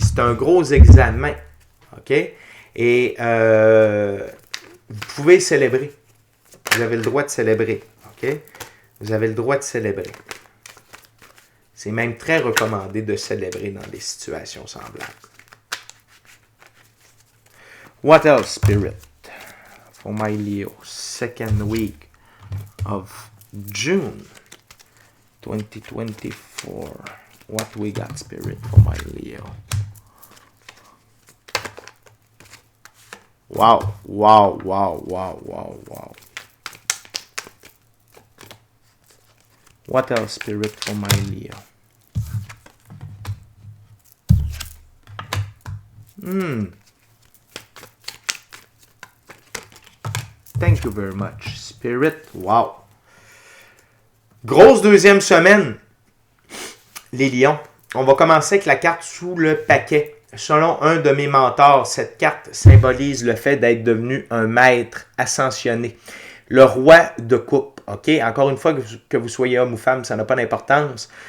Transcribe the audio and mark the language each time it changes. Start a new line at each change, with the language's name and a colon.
French: C'est un gros examen. OK? Et vous pouvez célébrer. Vous avez le droit de célébrer. OK? Vous avez le droit de célébrer. C'est même très recommandé de célébrer dans des situations semblables.
English: What else, Spirit? For my Leo, second week of June 2024. What we got, Spirit, for my Leo? Wow, wow, wow, wow, wow, wow. What else, Spirit, for my Leo? Thank you very much, Spirit. Wow.
French: Grosse deuxième semaine, les lions. On va commencer avec la carte sous le paquet. Selon un de mes mentors, cette carte symbolise le fait d'être devenu un maître ascensionné. Le roi de coupe. OK? Encore une fois, que vous soyez homme ou femme, ça n'a pas d'importance.